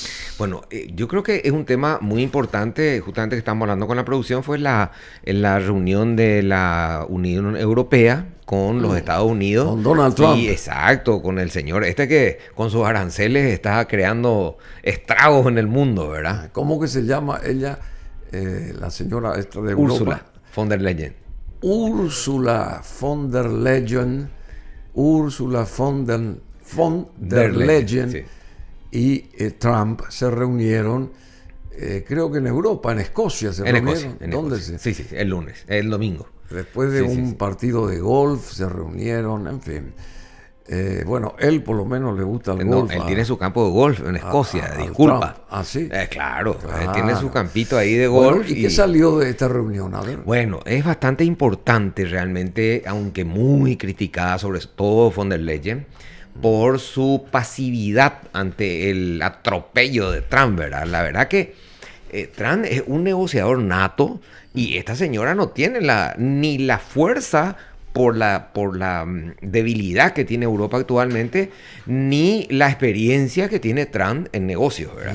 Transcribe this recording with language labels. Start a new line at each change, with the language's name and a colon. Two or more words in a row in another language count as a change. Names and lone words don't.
Spanish: Bueno, yo creo que es un tema muy importante, justamente que estamos hablando con la producción, fue en la reunión de la Unión Europea con los Estados Unidos. Con Donald Trump. Sí, exacto, con el señor que con sus aranceles está creando estragos en el mundo, ¿verdad? ¿Cómo que se llama ella, la señora esta de Úrsula Europa? von der Leyen. Úrsula von der Leyen. Úrsula von der Leyen. Sí. Y Trump se reunieron, creo que en Europa, en Escocia se En reunieron. Escocia. En ¿Dónde Escocia. se? Sí, el lunes, el domingo. Después de Sí, un sí. partido de golf se reunieron, en fin. Bueno, él por lo menos le gusta el No, golf. él tiene su campo de golf en Escocia, al disculpa. Trump. ¿Ah, sí? Claro, Claro. él tiene su campito ahí de Bueno, golf. ¿y qué salió de esta reunión? A ver. Bueno, es bastante importante realmente, aunque muy criticada, sobre todo von der Leyen, por su pasividad ante el atropello de Trump, ¿verdad? La verdad que Trump es un negociador nato y esta señora no tiene ni la fuerza por la debilidad que tiene Europa actualmente, ni la experiencia que tiene Trump en negocios, ¿verdad?